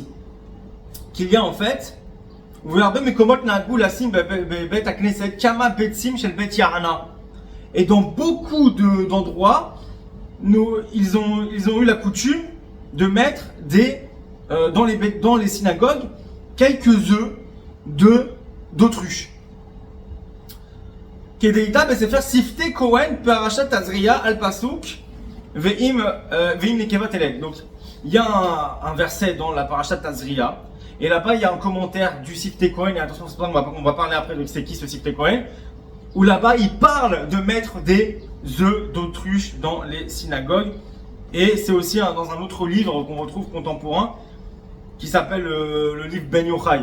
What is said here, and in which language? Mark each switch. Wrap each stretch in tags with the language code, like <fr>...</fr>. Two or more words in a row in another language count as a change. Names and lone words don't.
<fr>Qu'il y a en fait, et dans beaucoup d'endroits, ils ont eu la coutume de mettre dans les synagogues quelques œufs d'autruche.</fr> <he>כדאיתא בספר שפתי כהן פרשת תזריע על פסוק ואם נקבה תלד.</he> <fr>Donc il y a un verset dans la parashat Tazria et là-bas il y a un commentaire du Sifte Kohen, et attention on va parler après de c'est qui ce Sifte Kohen, où là-bas il parle de mettre des œufs d'autruche dans les synagogues. Et c'est aussi dans un autre livre qu'on retrouve contemporain qui s'appelle le livre Ben Yochai.</fr>